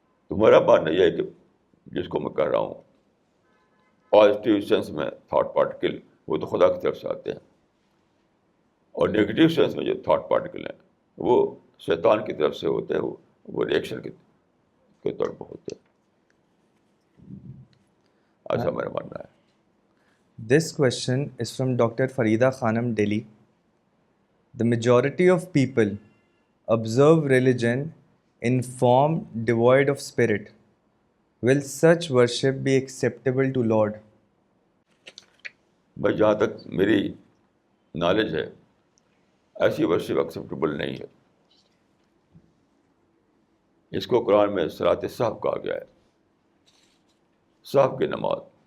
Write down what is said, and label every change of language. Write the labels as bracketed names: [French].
[Urdu] تو میرا ماننا یہ ہے کہ جس کو میں کہہ رہا ہوں پازیٹیو سینس میں تھاٹ پارٹیکل وہ تو خدا کی طرف سے آتے ہیں، اور نگیٹیو سینس میں جو تھاٹ پارٹیکل ہیں وہ شیطان کی طرف سے ہوتے ہیں، وہ ریئیکشن کے طور پر ہوتے ہیں. ایسا میرا ماننا ہے. [English] This question is from Dr. Farida Khanam, Delhi. The majority of people observe religion in form devoid of spirit. Will such worship be acceptable to Lord? [Urdu] بھائی جہاں تک میری نالج ہے ایسی ورشپ ایکسیپٹیبل نہیں ہے. اس کو قرآن میں صلاۃ صحف کہا گیا ہے. صحف کی نماز.